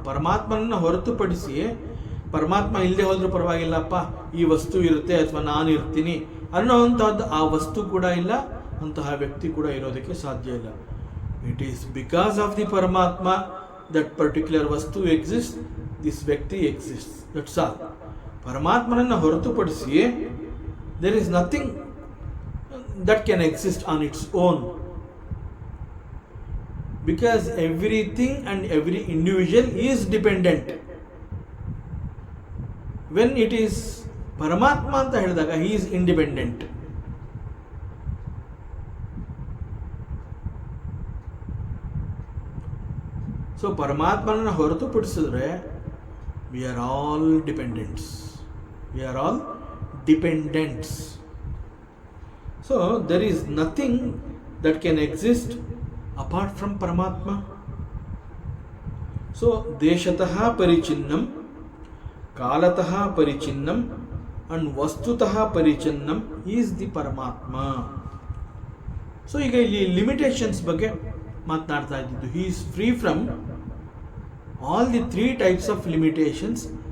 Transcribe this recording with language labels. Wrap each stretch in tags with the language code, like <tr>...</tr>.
<kn>ಪರಮಾತ್ಮನನ್ನು ಹೊರತುಪಡಿಸಿ, ಪರಮಾತ್ಮ ಇಲ್ಲದೆ ಹೋದ್ರೂ ಪರವಾಗಿಲ್ಲಪ್ಪ, ಈ ವಸ್ತು ಇರುತ್ತೆ ಅಥವಾ ನಾನು ಇರ್ತೀನಿ ಅನ್ನೋವಂಥದ್ದು ಆ ವಸ್ತು ಕೂಡ ಇಲ್ಲ, ಅಂತಹ ವ್ಯಕ್ತಿ ಕೂಡ ಇರೋದಕ್ಕೆ ಸಾಧ್ಯ ಇಲ್ಲ.</kn> <en>It is because of the Paramatma that particular vastu exist, this vyakti exist, that's all.</en> <kn>ಪರಮಾತ್ಮನನ್ನು ಹೊರತುಪಡಿಸಿ</kn> <en>There is nothing that can exist on its own. Because everything and every individual is dependent. When it is Paramatma</en> <kn>anta ಹೇಳಿದಾಗ</kn> <en>he is independent. So</en> <kn>ಪರಮಾತ್ಮನನ್ನು ಹೊರತುಪಡಿಸಿದ್ರೆ</kn> <en>we are all dependents. We are all dependents. So there is nothing that can exist apart from Paramatma. So</en> <sa>deshatah parichinnam ಕಾಲತಃ ಪರಿಚಿನ್ನಂ and ವಸ್ತುತಃ ಪರಿಚಿನ್ನಂ</sa> <en>is the</en> <sa>ಪರಮಾತ್ಮ.</sa> <en>so</en> <kn>ಈಗ ಇಲ್ಲಿ limitations ಬಗ್ಗೆ ಮಾತನಾಡ್ತಾ ಇದ್ದಿದ್ದು.</kn> <en>He is free from all the 3 types of limitations.</en>